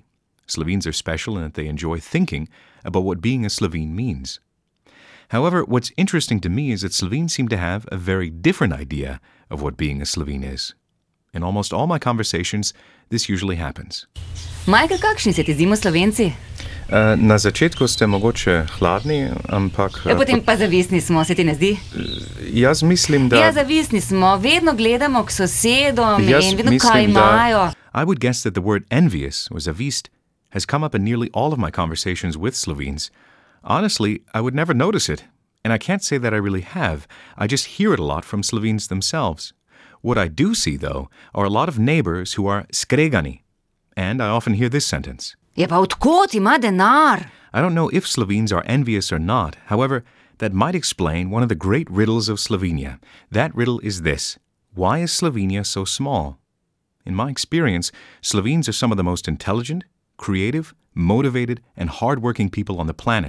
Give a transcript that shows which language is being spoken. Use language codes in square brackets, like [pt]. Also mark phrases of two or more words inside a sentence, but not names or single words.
[en] Slovenes are special in that they enjoy thinking about what being a Slovene means. However, what's interesting to me is that Slovenes seem to have a very different idea of what being a Slovene is. In almost all my conversations, this usually happens. Michael, [sl] kakšni se ti zdimo Slovenci? Na začetku ste mogoče hladni, ampak... Potem pa zavisni smo, se ti ne zdi? Jaz mislim, da... Ja, zavisni smo, vedno gledamo k sosedom Jaz in vedno mislim, kaj da- imajo. [en] I would guess that the word envious, or zavist, has come up in nearly all of my conversations with Slovenes. Honestly, I would never notice it, and I can't say that I really have. I just hear it a lot from Slovenes themselves. What I do see, though, are a lot of neighbors who are skregani, and I often hear this sentence. [sl] Ja, pa odkot ima denar? [en] I don't know if Slovenes are envious or not. However, that might explain one of the great riddles of Slovenia. That riddle is this: why is Slovenia so small? In my experience, Slovenes are some of the most intelligent, creative, motivated, and hard-working people on the planet.